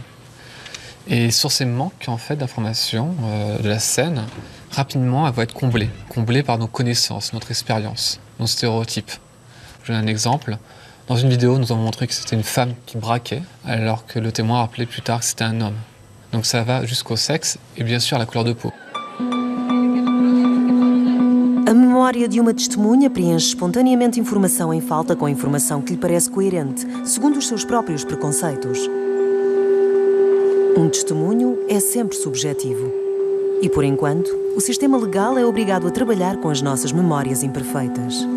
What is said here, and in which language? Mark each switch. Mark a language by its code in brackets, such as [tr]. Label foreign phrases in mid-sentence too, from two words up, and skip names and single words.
[fr] Et sur ces manques en fait, d'informations de la scène, rapidement, elle va être comblée par nos connaissances, notre expérience, nos stéréotypes. Je donne un exemple. Dans une vidéo, nous avons montré que c'était une femme qui braquait, alors que le témoin a rappelé plus tard que c'était un homme. Donc ça va jusqu'au sexe et bien sûr à la couleur de peau. [pt] A memória de uma testemunha preenche espontaneamente informação em falta com informação que lhe parece coerente, segundo os seus próprios preconceitos. Um testemunho é sempre subjetivo. E, por enquanto, o sistema legal é obrigado a trabalhar com as nossas memórias imperfeitas.